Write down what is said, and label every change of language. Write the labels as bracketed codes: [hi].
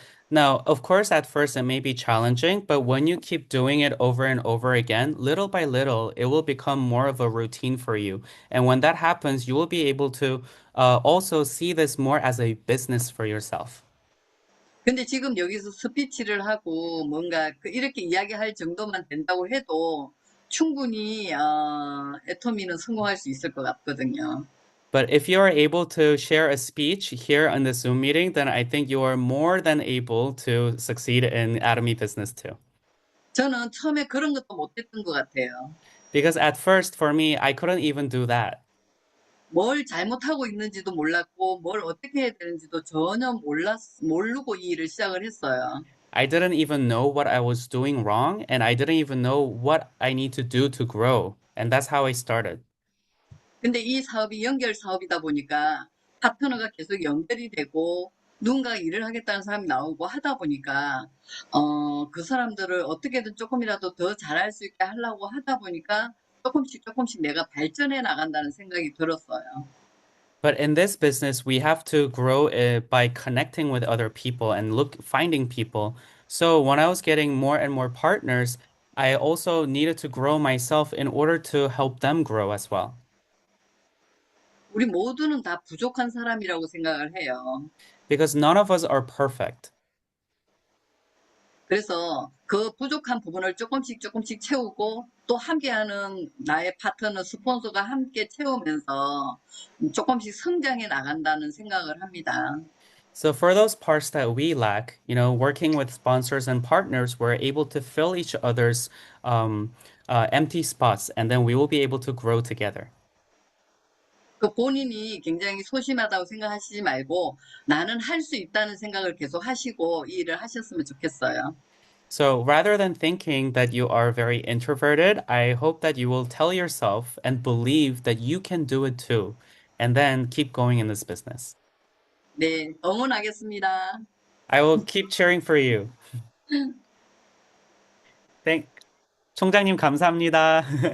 [en] Now, of course, at first it may be challenging, but when you keep doing it over and over again, little by little, it will become more of a routine for you. And when that happens, you will be able to also see this more as a business for yourself. [ko] 근데 지금 여기서 스피치를 하고 뭔가 이렇게 이야기할 정도만 된다고 해도 충분히 애터미는 성공할 수 있을 것 같거든요. [en] But if you are able to share a speech here on the Zoom meeting, then I think you are more than able to succeed in Atomy Business too. [ko] 저는 처음에 그런 것도 못했던 것 같아요. [en] Because at first, for me, I couldn't even do that. [ko] 뭘 잘못하고 있는지도 몰랐고 뭘 어떻게 해야 되는지도 전혀 모르고 이 일을 시작을 했어요. [en] I didn't even know what I was doing wrong, and I didn't even know what I need to do to grow. And that's how I started. [ko] 근데 이 사업이 연결 사업이다 보니까 파트너가 계속 연결이 되고 누군가 일을 하겠다는 사람이 나오고 하다 보니까 그 사람들을 어떻게든 조금이라도 더 잘할 수 있게 하려고 하다 보니까 조금씩 내가 발전해 나간다는 생각이 들었어요. [en] But in this business, we have to grow it by connecting with other people and finding people. So when I was getting more and more partners, I also needed to grow myself in order to help them grow as well. [ko] 우리 모두는 다 부족한 사람이라고 생각을 해요. [en] Because none of us are perfect. [ko] 그래서 그 부족한 부분을 조금씩 채우고 또 함께하는 나의 파트너, 스폰서가 함께 채우면서 조금씩 성장해 나간다는 생각을 합니다. [en] So for those parts that we lack, working with sponsors and partners, we're able to fill each other's empty spots, and then we will be able to grow together. [ko] 그 본인이 굉장히 소심하다고 생각하시지 말고 나는 할 수 있다는 생각을 계속 하시고 이 일을 하셨으면 좋겠어요. [en] So rather than thinking that you are very introverted, I hope that you will tell yourself and believe that you can do it too, and then keep going in this business. [ko] 네, 응원하겠습니다. [en] I will keep cheering for you. Thank [ko] 총장님 감사합니다.